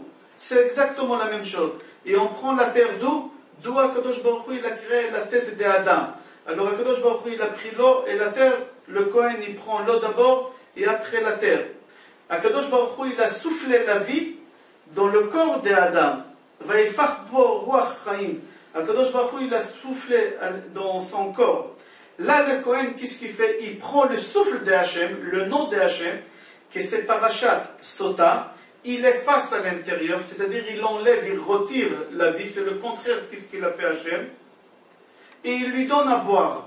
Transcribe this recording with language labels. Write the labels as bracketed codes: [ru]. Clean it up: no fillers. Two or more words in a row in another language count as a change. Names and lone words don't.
[fr] C'est exactement la même chose. Et on prend la terre d'où Akadosh Baruch Hu, il a créé la tête d'Adam. Alors Akadosh Baruch Hu, il a pris l'eau et la terre, le Kohen, il prend l'eau d'abord, et après la terre. Akadosh Baruch Hu, il a soufflé la vie dans le corps d'Adam. [he] ויפח בו רוח חיים. Akadosh Baruch Hu, [fr] il a soufflé dans son corps. Là, le Kohen, qu'est-ce qu'il fait? Il prend le souffle de Hachem, le nom de Hachem, qui c'est Parashat Sota, il efface à l'intérieur, c'est-à-dire il enlève, il retire la vie, c'est le contraire de ce qu'il a fait Hachem, et il lui donne à boire.